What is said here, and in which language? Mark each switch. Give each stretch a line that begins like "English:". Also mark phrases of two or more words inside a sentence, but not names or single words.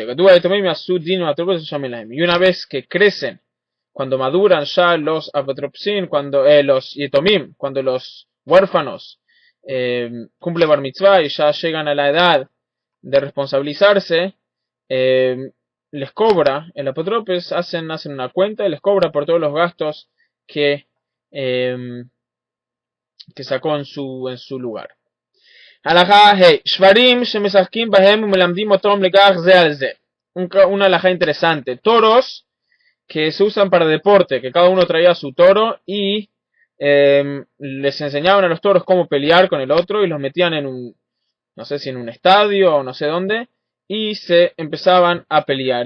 Spanish: Y una vez que crecen, cuando maduran ya los apotropsin, cuando los yetomim, cuando los huérfanos cumplen
Hebrew: בר מצווה
Spanish: y ya llegan a la edad de responsabilizarse, les cobra, el apotropes hacen una cuenta y les cobra por todos los gastos que sacó en su lugar.
Hebrew: הלכה ה, שוורים שמשחקים בהם ומלמדים אותם ליגח זה על זה.
Spanish: Una halajá interesante. Toros que se usan para deporte, que cada uno traía su toro y les enseñaban a los toros cómo pelear con el otro y los metían no sé si en un estadio o no sé dónde, y se empezaban a pelear.